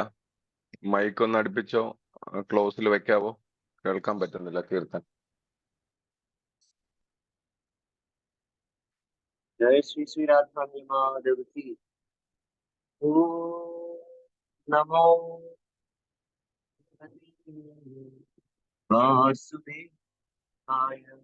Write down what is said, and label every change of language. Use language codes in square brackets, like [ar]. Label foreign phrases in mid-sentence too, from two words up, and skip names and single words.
[ml] മൈക്ക് ഒന്ന് അടുപ്പിച്ചോ, ക്ലോസിൽ വെക്കാവോ? കേൾക്കാൻ പറ്റുന്നില്ല കീർത്തൻ. [hi] जय श्री श्री राधा माधव की। [sa] ओम नमो वासुदेवाय।